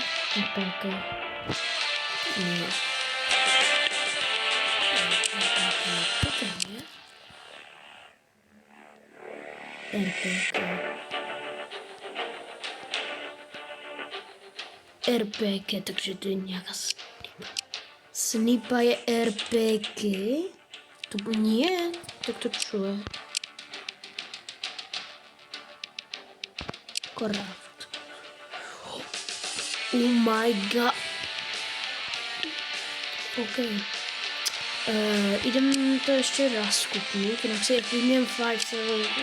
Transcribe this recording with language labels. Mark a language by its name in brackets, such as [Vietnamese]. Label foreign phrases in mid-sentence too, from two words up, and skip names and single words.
[Czech] RPK. Ne. RPK. RPK, takže to je nějaká snipa. Snipa je RPK? [Slovak] To nie, tak to čo je? Craft. [English] Oh my god. OK. [Slovak] Idem to ještě raz kupnout, jinak si premium 5-7.